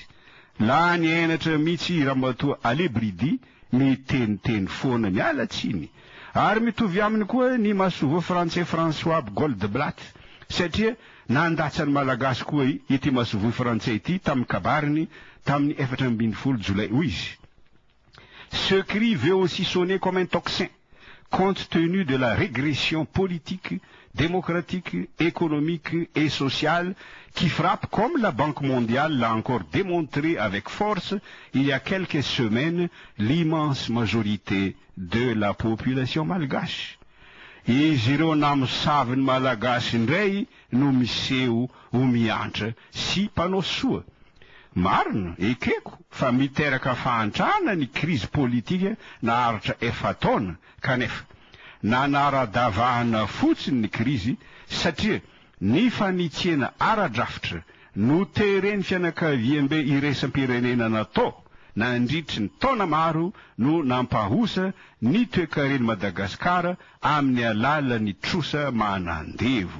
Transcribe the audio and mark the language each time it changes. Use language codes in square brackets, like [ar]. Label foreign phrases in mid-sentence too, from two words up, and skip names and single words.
[mg] La ny enatra mihitsy Ramatoa Ale Bridi miteniteny foana miala tsiny. Ary mitovy aminy koa ny masovo Frantsay François Goldblatt satria nandatsany malagasy koa ity masovo Frantsay ity tamin'ny kabariny tamin'ny 14 Jolay hoy izy. [fr] Ce cri veut aussi sonner comme un tocsin, compte tenu de la régression politique, démocratique, économique et sociale qui frappe, comme la Banque mondiale l'a encore démontré avec force il y a quelques semaines, l'immense majorité de la population malgache. [mg] Izy ireo namosaviny malagasy indray no miseho ho miantra sy mpanao soa. Marina, ekeko, fa miteraka fahantrana ny [fr] crise politique [mg] naharitra efataona, kanefa nanara-davahana fotsiny ny crise satria ny fanitsena ara-drafitra no tereny fianakaviam-be iraisam-pirenena natao nandritry ny taona maro no nampahosa ny toe-kareny Madagasikara amin'ny alalan'ny trosa manandevo.